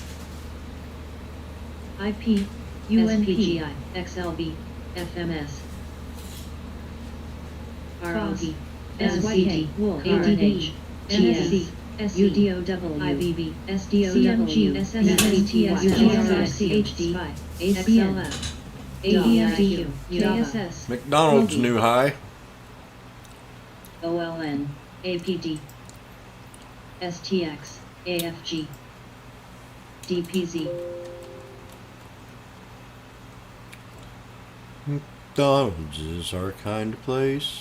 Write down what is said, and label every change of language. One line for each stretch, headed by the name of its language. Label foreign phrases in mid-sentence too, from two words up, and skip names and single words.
English: IP UNPGI XLB FMS ROG SYK ADH GSC SUDOW IBB SDOW SSCTS UGRC ACLF ADIQ KSS McDonald's new high. OLN APD STX AFG DPZ McDonald's is our kind of place.